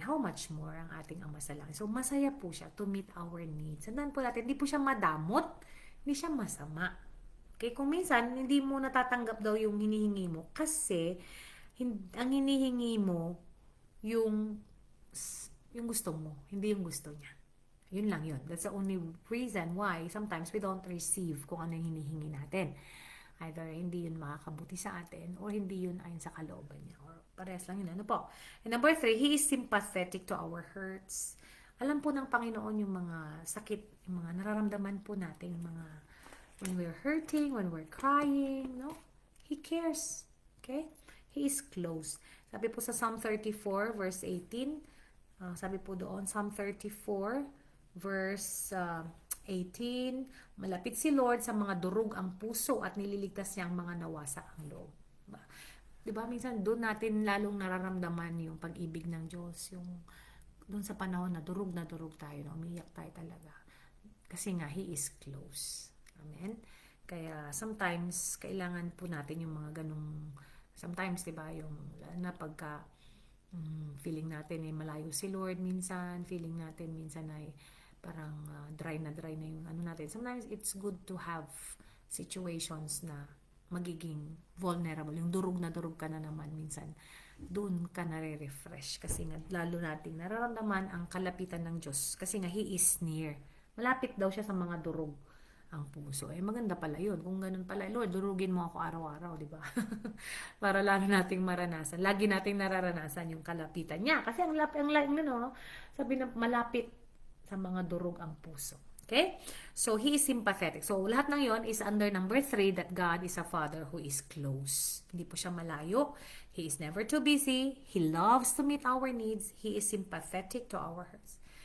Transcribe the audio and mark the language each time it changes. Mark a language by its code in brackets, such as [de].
[en] How much more [tl] ang ating Ama sa langit? So, masaya po siya [en] to meet our needs. [tl] Tandaan po natin, hindi po siya madamot, hindi siya masama. Okay? Kung minsan, hindi mo natatanggap daw yung hinihingi mo kasi ang hinihingi mo yung gusto mo, hindi yung gusto niya. Yun lang yun. [en] That's the only reason why sometimes we don't receive [tl] kung ano yung hinihingi natin. Either hindi yun makakabuti sa atin or hindi yun ayon sa kalooban niya. Or parehas lang yun. Ano po? [en] And number 3, He is sympathetic to our hurts. [tl] Alam po ng Panginoon yung mga sakit, yung mga nararamdaman po natin, yung mga [en] when we're hurting, when we're crying, [tl] no? [en] He cares. Okay? He is close. [tl] Sabi po sa Psalm 34 verse 18, sabi po doon, Psalm 34 verse 18, malapit si Lord sa mga durog ang puso at nililigtas niya ang mga nawasak ang loob. Diba? Minsan doon natin lalong nararamdaman yung pag-ibig ng Diyos, yung doon sa panahon na durog tayo, na umiyak tayo talaga. Kasi nga, [en] He is close. [tl] Amen? Kaya sometimes, kailangan po natin yung mga ganung, sometimes, diba, yung na pagka feeling natin ay malayo si Lord minsan, feeling natin minsan ay parang dry na yung ano natin. [en] Sometimes it's good to have situations [tl] na magiging vulnerable. Yung durog ka na naman minsan. Doon ka nare-refresh. Kasi nga, lalo nating nararamdaman ang kalapitan ng Diyos. Kasi nga, [en] He is near. [tl] Malapit daw siya sa mga durog ang puso. Maganda pala yun. Kung ganun pala, Lord, durugin mo ako araw-araw, di ba? Para lalo nating maranasan. Lagi nating nararanasan yung kalapitan niya. Kasi ang sabi na malapit sa mga durog ang puso. [en] Okay? So, He is sympathetic. So, [tl] lahat ng yon [en] is under number 3, that God is a Father who is close. [tl] Hindi po siya malayo. [en] He is never too busy. He loves to meet our needs. He is sympathetic to our hurts.